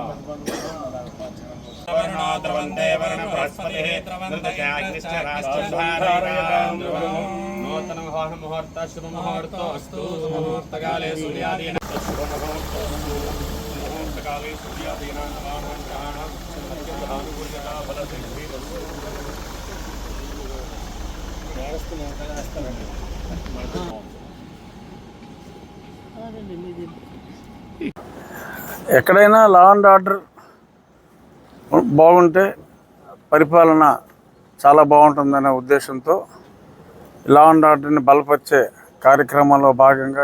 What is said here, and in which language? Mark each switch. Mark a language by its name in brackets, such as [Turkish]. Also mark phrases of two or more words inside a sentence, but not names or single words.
[Sanskrit] वरुणोद्रवन्दे वरुण बृहस्पतिः नूतन मुहूर्त शुभ मुहूर्तोऽस्तु। मुहूर्तकाले सूर्यादीनां मुहूर्तकाले सूर्यादीनां नवानां ग्रहाणां अनुकूल्यता फलसिद्धिरस्तु। [Telugu] ఎక్కడైనా [English] law and order [Telugu] బాగుంటే పరిపాలన చాలా బాగుంటుందనే ఉద్దేశంతో లా అండ్ ఆర్డర్ని బలపరిచే కార్యక్రమంలో భాగంగా